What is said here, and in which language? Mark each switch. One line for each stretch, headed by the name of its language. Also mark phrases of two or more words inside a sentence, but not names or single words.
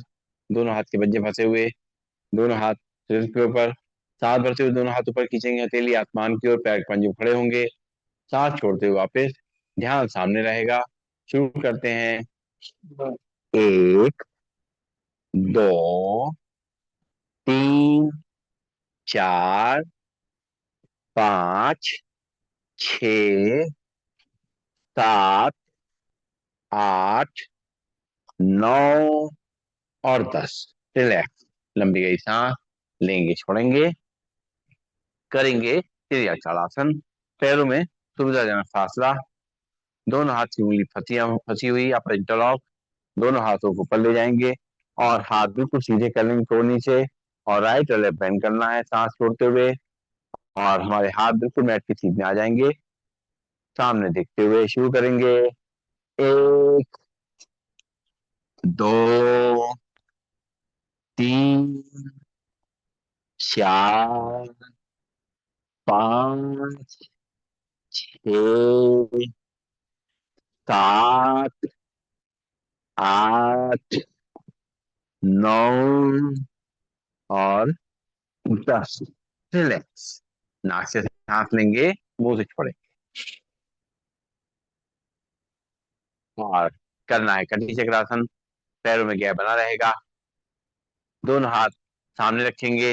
Hindi: दोनों हाथ के पंजे फंसे हुए, दोनों हाथ सिर के ऊपर। सांस भरते हुए दोनों हाथ ऊपर खींचेंगे, हथेली आसमान की ओर, पैर के पंजे खड़े होंगे। सांस छोड़ते हुए वापस ध्यान सामने रहेगा। शुरू करते हैं। एक, दो, तीन, चार, पाँच, छ, सात, आठ, नौ और 10। रिलैक्स। लंबी गई सांस लेंगे, छोड़ेंगे। करेंगे त्रियाक्षासन। पैरों में सुविधाजनक फासला। दोनों हाथ की उंगली फंसी हुई या इंटरलॉक। दोनों हाथों को ऊपर ले जाएंगे और हाथ बिल्कुल सीधे कर लेंगे तो नीचे। और राइट और लेफ्ट बैंड करना है सांस छोड़ते हुए। और हमारे हाथ बिल्कुल मैट की सीध में आ जाएंगे। सामने देखते हुए शुरू करेंगे। एक, दो, तीन, चार, पाँच, छ, सात, आठ, नौ और 10। रिलैक्स। नाक से सांस लेंगे, मुंह से छोड़ेंगे। और करना है कटी चक्रासन। पैरों में गैप बना रहेगा। दोनों हाथ सामने रखेंगे।